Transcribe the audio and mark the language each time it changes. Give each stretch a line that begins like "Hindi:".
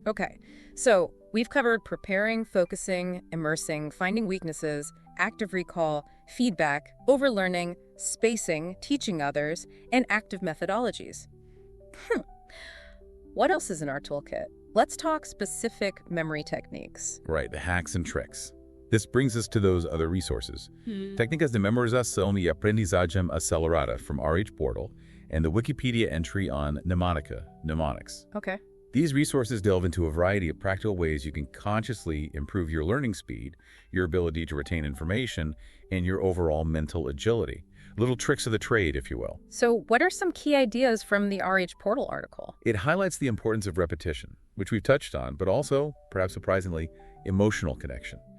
English: Okay, so we've covered preparing, focusing, immersing, finding weaknesses, active recall, feedback, overlearning, spacing, teaching others, and active methodologies. What else is in our toolkit? Let's talk specific memory techniques. Right, the hacks and tricks. This brings us to those other resources.
Portuguese: Técnicas de memorização e aprendizagem acelerada
English: from RH Portal and the Wikipedia entry on mnemonics. Okay. These resources delve into a variety of practical ways you can consciously improve your learning speed, your ability to retain information, and your overall mental agility. Little tricks of the trade, if you will. So what are some key ideas from the RH Portal article? It highlights the importance of repetition, which we've touched on, but also, perhaps surprisingly, emotional connection.